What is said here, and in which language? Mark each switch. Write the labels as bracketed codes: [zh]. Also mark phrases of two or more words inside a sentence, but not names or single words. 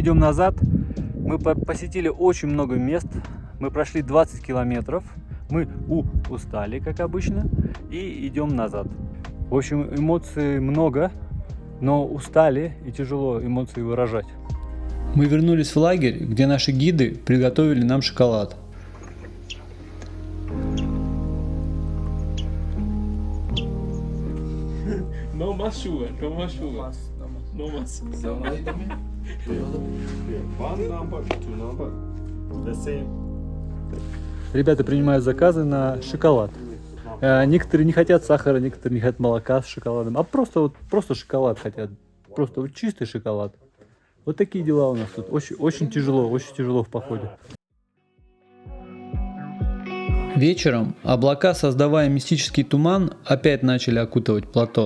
[ru] идем назад, мы посетили очень много мест, мы прошли 20 километров, мы устали, как обычно, и идем назад. В общем, эмоций много, но устали и тяжело эмоции выражать. Мы вернулись в лагерь, где наши гиды приготовили нам шоколад. [es] No más sugar, no más sugar. No más. [en] One number, two number. The same. [ru] Ребята принимают заказы на шоколад. Некоторые не хотят сахара, некоторые не хотят молока с шоколадом, а просто шоколад хотят. Просто вот чистый шоколад. Вот такие дела у нас тут. Очень тяжело в походе. Вечером облака, создавая мистический туман, опять начали окутывать плато.